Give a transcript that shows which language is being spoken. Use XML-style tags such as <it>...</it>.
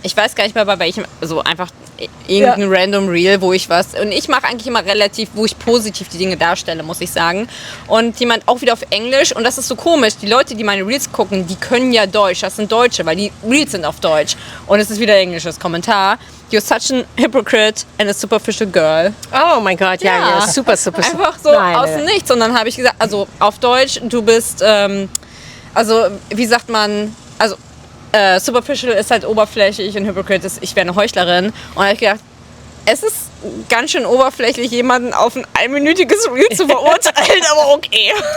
<de>Ich weiß gar nicht mehr bei welchem, so einfach irgendein random Reel, wo ich was, und ich mache eigentlich immer relativ, wo ich positiv die Dinge darstelle, muss ich sagen. Und jemand auch wieder auf Englisch, und das ist so komisch, die Leute, die meine Reels gucken, die können ja Deutsch, das sind Deutsche, weil die Reels sind auf Deutsch. Und es ist wieder ein englisches Kommentar.</de> <en>You're such an hypocrite and a superficial girl.</en> <de>Oh mein Gott, ja, super. Einfach so Nein, aus dem Nichts. Und dann habe ich gesagt, also auf Deutsch, du bist, also wie sagt man, also superficial ist halt oberflächlich und hypocrite ist, ich wäre eine Heuchlerin. Und da habe ich gedacht, es ist ganz schön oberflächlich, jemanden auf ein einminütiges Reel zu verurteilen, aber okay.</de>